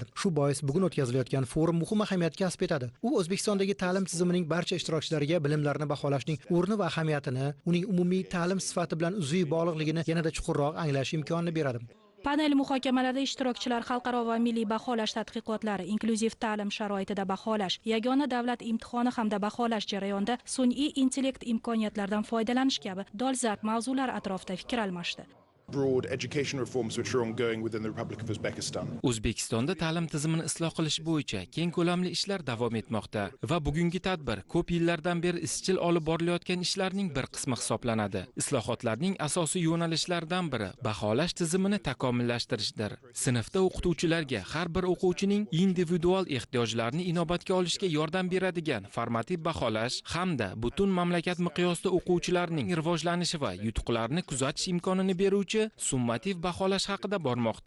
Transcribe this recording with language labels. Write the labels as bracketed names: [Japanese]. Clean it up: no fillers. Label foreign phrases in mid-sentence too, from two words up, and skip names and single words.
[Uzbek] Shu bois bugun o'tkazilayotgan forum muhim ahamiyat kasb etadi. U O'zbekistondagi ta'lim tizimining barcha ishtirokchilariga bilimlarni baholashning o'rni va ahamiyatini, uning umumiy ta'lim sifati bilan uzviy bog'liqligini yanada chuqur anglash imkonini beradi. Panel muhokamalarida ishtirokchilar xalqaro va milliy baholash tadqiqotlari, inklyuziv ta'lim sharoitida baholash, yagona davlat imtihoni hamda baholash jarayonida sun'iy intellekt imkoniyatlaridan foydalanish kabi dolzarb mavzular atrofida fikr almashdi. [English] Broad education reforms which are ongoing within the Republic of Uzbekistan. [Uzbek] O'zbekistonda ta'lim tizimini isloh qilish bo'yicha keng ko'lamli ishlar davom etmoqda va bugungi tadbir ko'p yillardan beri izchil olib borilayotgan ishlarning bir qismi hisoblanadi. Islohotlarning asosiy yo'nalishlaridan biri baholash tizimini takomillashtirishdir. Sinfda o'qituvchilarga har bir o'quvchining individual ehtiyojlarini inobatga olishga yordam beradigan formativ baholash hamda butun mamlakat miqyosida o'quvchilarning rivojlanishi va yutuqlarini kuzatish imkonini beruvchi summativ baholash haqida bormoqda.